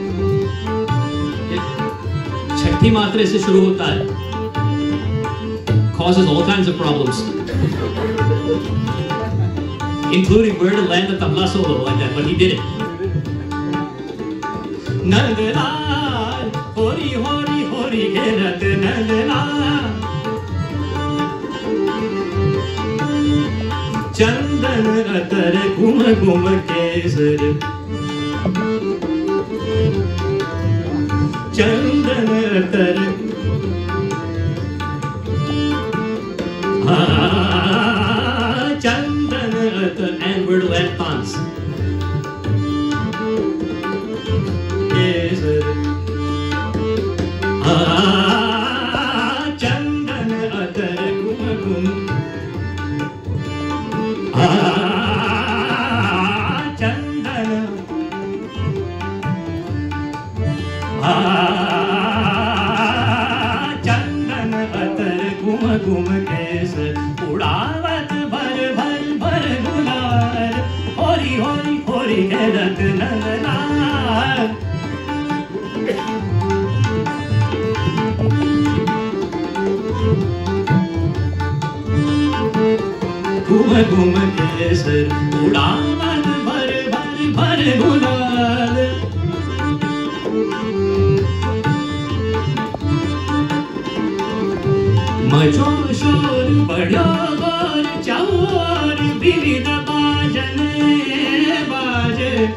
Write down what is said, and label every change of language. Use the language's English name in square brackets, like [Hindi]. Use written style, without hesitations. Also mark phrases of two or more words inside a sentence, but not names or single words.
[Hindi] छठी मात्रे से शुरू होता है। ख [English] causes all kinds of problems, including where to land a tabla solo like that, but he did it. [Hindi] नंदलाल, होरी होरी होरी खेलत नंदलाल, चंदन अतर घूम घूम केसर, चंदन अतर चंदन अतर, [English] and where to land thorns. [Hindi] चंदन अतर घूम घूम, चंदन चंदन अतर घूम घूम केसर, उड़ावत भर भर भर गुलाल, होरी होरी होरी खेलत नंदलाल. घूम घूम केसर उड़ावत भर भर भर गुलाल, मचो शोर बढ़ो गोर चौर, विविध बाजन बाजे,